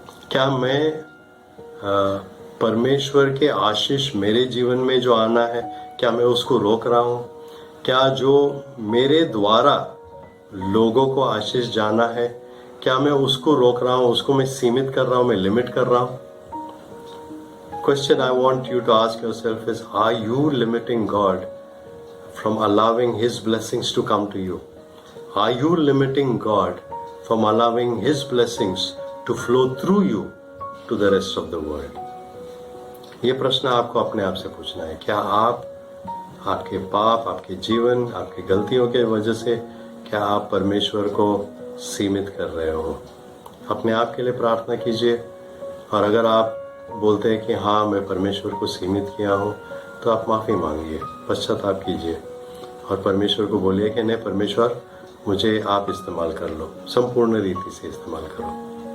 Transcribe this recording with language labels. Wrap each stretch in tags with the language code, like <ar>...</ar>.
<hi>क्या मैं परमेश्वर के आशीष मेरे जीवन में जो आना है, क्या मैं उसको रोक रहा हूँ? क्या जो मेरे द्वारा लोगों को आशीष जाना है, क्या मैं उसको रोक रहा हूँ, उसको मैं सीमित कर रहा हूँ, मैं लिमिट कर रहा हूँ?</hi> <en>Question I want you to ask yourself is, are you limiting God from allowing His blessings to come to you? Are you limiting God from allowing His blessings to flow through you to the rest of the world?</en> <hi>ये प्रश्न आपको अपने आप से पूछना है। क्या आप आपके पाप, आपके जीवन, आपकी गलतियों के वजह से क्या आप परमेश्वर को सीमित कर रहे हो? अपने आप के लिए प्रार्थना कीजिए। और अगर आप बोलते हैं कि हाँ मैं परमेश्वर को सीमित किया हूँ, तो आप माफ़ी मांगिए, पश्चाताप कीजिए और परमेश्वर को बोलिए कि नहीं परमेश्वर, मुझे आप इस्तेमाल कर लो, संपूर्ण रीति से इस्तेमाल करो।</hi>